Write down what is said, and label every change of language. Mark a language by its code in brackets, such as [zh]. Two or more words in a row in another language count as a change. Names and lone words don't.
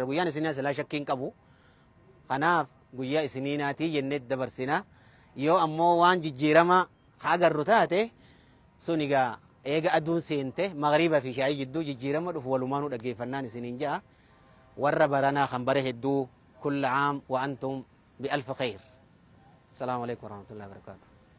[om] Guyyaan isiniinaa silaa shakkiin qabu. Kanaaf guyyaa isiniinaatii jennee dabarsina. Yoo ammoo waan jijjiirama agarru taate sun egaa eega aduun seente magriba fi shaayii jidduu jijjiirama dhufu walumaanuu dhaggeeffannaan isiniin ja'a. Warra baranaa kan bare hedduu [ar] كل عام وأنتم بألف خير. السلام عليكم ورحمة الله وبركاته.